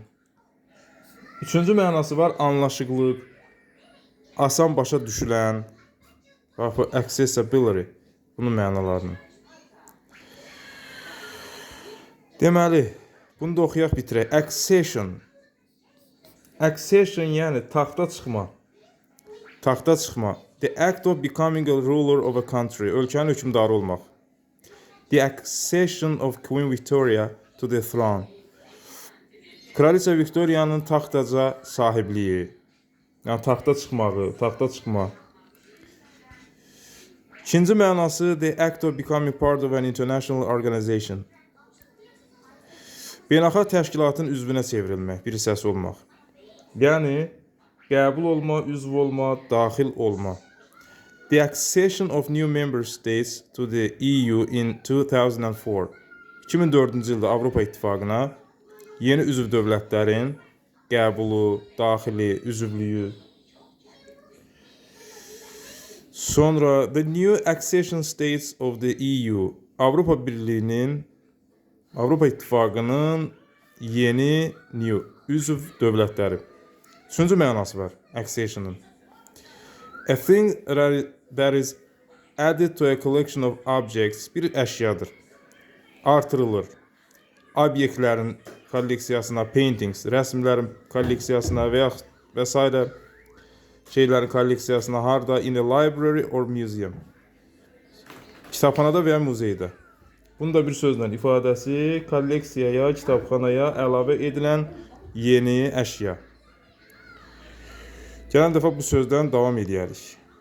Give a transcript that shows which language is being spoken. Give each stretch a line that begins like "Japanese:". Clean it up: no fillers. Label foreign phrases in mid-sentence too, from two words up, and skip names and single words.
Azerbaijani: Üçüncü mənası var anlaşıqlıq, asan başa düşülən. Bax bu accessibility, bunun mənalarını. Deməli, bunu da oxuyaq bitirək. Accession. Accession yəni taxta çıxma. Taxta çıxma.
English: The act of becoming a ruler of a country.
Azerbaijani: Ölkənin hökmdarı olmaq.
English: The accession of Queen Victoria to the throne.
Azerbaijani: Kraliça Victoria'nın taxtaca sahibliyi. Yəni taxta çıxmağı, taxta çıxma. İkinci mənası
English: the act of becoming part of an international organization.
Azerbaijani: Beynəlxalq təşkilatın üzvünə çevrilmək, bir hissəsi olmaq. Yəni qəbul olma, üzv olma, daxil olma.
English: The accession of new member states to the EU in 2004.
Azerbaijani: 2004-cü ildə Avropa İttifaqına yeni üzv dövlətlərin qəbulu, daxili, üzvlüyü.
English: Sonra the new accession states of the EU.
Azerbaijani: Avropa Birliyinin, Avropa İttifaqının yeni üzv dövlətləri. Üçüncü mənası var accession'ın.
English: A thing that is added to a collection of objects,
Azerbaijani: bir əşyadır. Artırılır. Obyektlərin kolleksiyasına, paintings, rəsmlərin kolleksiyasına və s. şeylərin kolleksiyasına harda?
English: In a library or museum.
Azerbaijani: Kitabxanada və ya muzeydə. Bunun da bir sözlə ifadəsi kolleksiyaya, kitabxanaya əlavə edilən yeni əşya. Gələn dəfə bu sözdən davam edərik.